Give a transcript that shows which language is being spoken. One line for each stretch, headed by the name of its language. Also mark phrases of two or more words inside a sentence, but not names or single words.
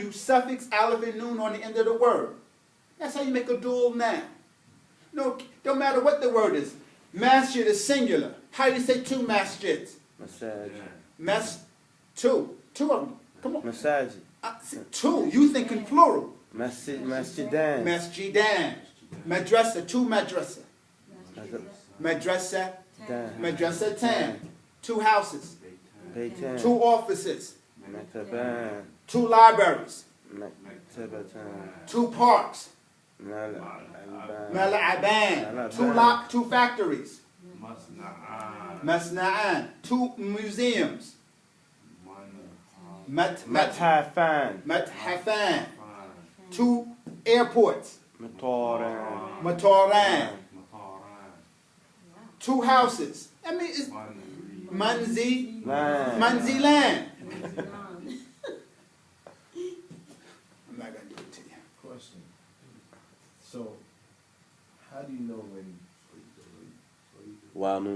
English: You suffix alif and noon on the end of the word. That's how you make a dual noun. No, don't matter what the word is. Masjid is singular. How do you say two masjids? Masaj. Two of them. Come on. Masaj. Two. You think in plural. Masjidan. Masjidan. Madrasa. Two madrasa. Madrasa. Dan. Madrasa 10. Two houses. Beitan. Two offices. Maktaban. Two libraries. Maktabatan. Two parks. Mal'aban. Mal'aban. Two factories. Masna'an. Masna'an. Two museums. Mathafan. Mathafan. Two airports. Matoran. Matoran. Two houses. I mean, it's Manzi. Manzilan. I'm not going to do it to you. Question. So, how do you know when, Wanu.